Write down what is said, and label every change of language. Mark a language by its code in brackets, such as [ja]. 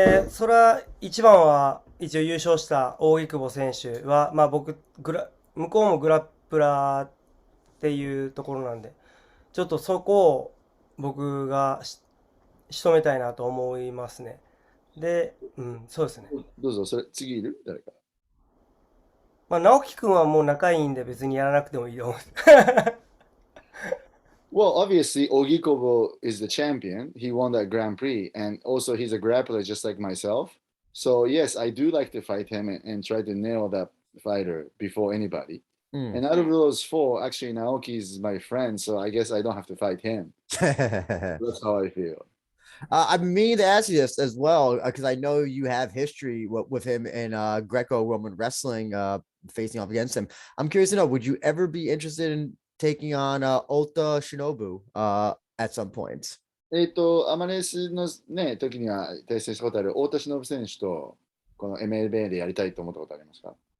[ja] それは一番は一応優勝した扇久保選手は、向こうもグラップラーっていうところなんで、ちょっとそこを僕が仕留めたいなと思いますね。で、そうですね。どうぞ、それ次いる誰か。直樹くんはもう仲いいんで別にやらなくてもいいと思う。 [en] Well, obviously, Ogikobo is the champion. He won that Grand Prix, and also he's a grappler just like myself. So, yes, I do like to fight him and try to nail that fighter before anybody. And out of those 4, actually, Naoki is my friend, so I guess I don't have to fight him. That's how I feel. I mean to ask you this as well because I know you have history with him in Greco-Roman wrestling, facing off against him. I'm curious to know, would you ever be interested in taking on Ota Shinobu at some point? [ja] アマレスのね、時には対戦したことある太田忍選手とこの MLB でやりたいと思ったことありますか？